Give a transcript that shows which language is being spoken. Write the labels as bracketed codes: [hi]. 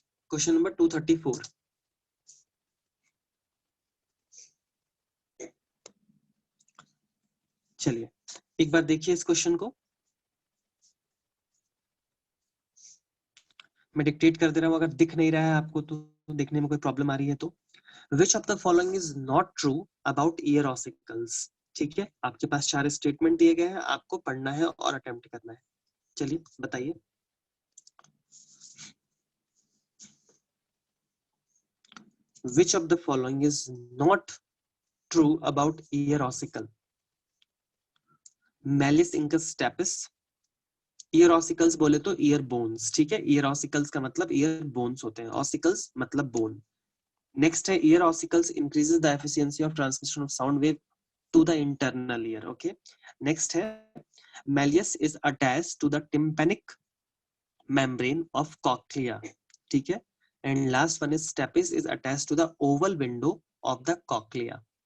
[hi] Question number 234, चलिए एक बार देखिए इस क्वेश्चन को, मैं डिक्टेट कर दे रहा हूं, अगर दिख नहीं रहा है आपको तो देखने में कोई प्रॉब्लम आ रही है तो। [en] Which of the following is not true about ear ossicles? [hi] ठीक है, आपके पास 4 स्टेटमेंट दिए गए हैं, आपको पढ़ना है और अटेम्प्ट करना है। चलिए बताइए। [en] Which of the following is not true about ear ossicle? Malleus incus stapes, [hi] ear ossicles बोले तो ईयर बोन्स, ठीक है, ईयर ऑसिकल्स का मतलब ईयर बोन्स होते हैं, ऑसिकल्स मतलब बोन। [en] Next है ear ossicles increases the efficiency of transmission of sound wave to the internal ear. Okay, next है malleus is attached to the tympanic membrane of cochlea, [hi] ठीक है, [en] And last one is stapes is attached to the oval window of the cochlea.